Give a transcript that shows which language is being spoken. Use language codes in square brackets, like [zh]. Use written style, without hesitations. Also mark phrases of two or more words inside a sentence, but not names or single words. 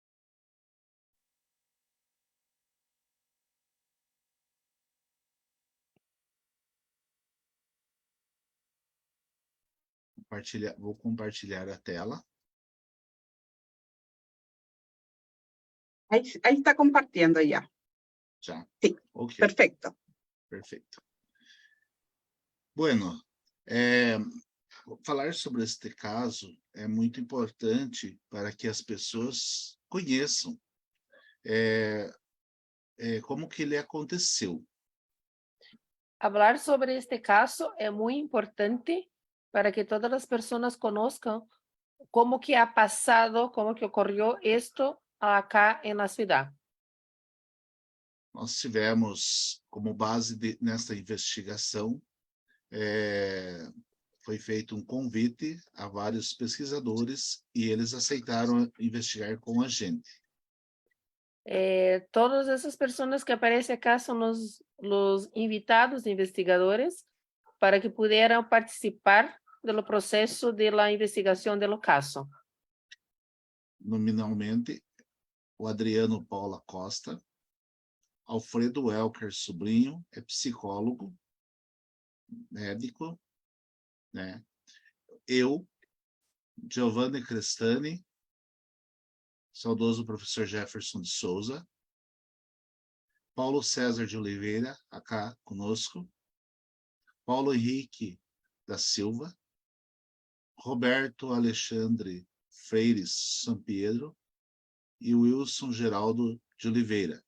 [pt] Vou compartilhar a tela. [es] Ahí está compartiendo ya. [pt] Já? Sim. Ok, [es] Perfecto. [pt] perfeito. Bueno, falar sobre este caso é muito importante para que as pessoas conheçam como que ele aconteceu. [es] Hablar sobre este caso es muy importante para que todas las personas conozcan cómo que ha pasado, cómo que ocurrió esto acá en la ciudad. [pt] Nós tivemos como base nesta investigação, foi feito um convite a vários pesquisadores e eles aceitaram investigar com a gente. [es] Todas esas personas que aparecen acá son los invitados investigadores para que pudieran participar del proceso de la investigación del caso. [pt] Nominalmente, o Adriano Paula Costa, Alfredo Welker Sobrinho, é psicólogo, médico, né? Eu, Giovanni Crestani, saudoso professor Jefferson de Souza, Paulo César de Oliveira, acá conosco, Paulo Henrique da Silva, Roberto Alexandre Freires Sampedro e Wilson Geraldo de Oliveira.